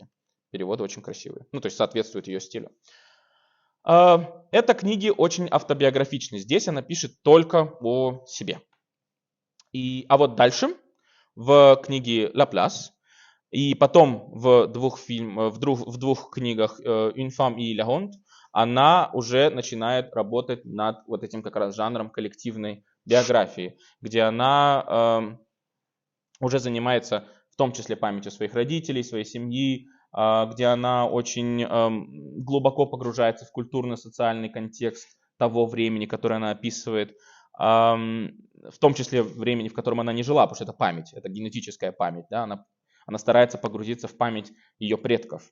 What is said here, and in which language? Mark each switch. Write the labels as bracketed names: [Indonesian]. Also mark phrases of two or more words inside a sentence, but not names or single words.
[Russian] Переводы очень красивые, ну, то есть соответствуют ее стилю. Это книги очень автобиографичны. Здесь она пишет только о себе. А вот дальше в книге Лаплас и потом в двух книгах Une femme et la honte она уже начинает работать над вот этим как раз жанром коллективной биографии, где она уже занимается в том числе памятью своих родителей, своей семьи, где она очень глубоко погружается в культурно-социальный контекст того времени, которое она описывает, в том числе времени, в котором она не жила, потому что это память, это генетическая память, да, она старается погрузиться в память ее предков.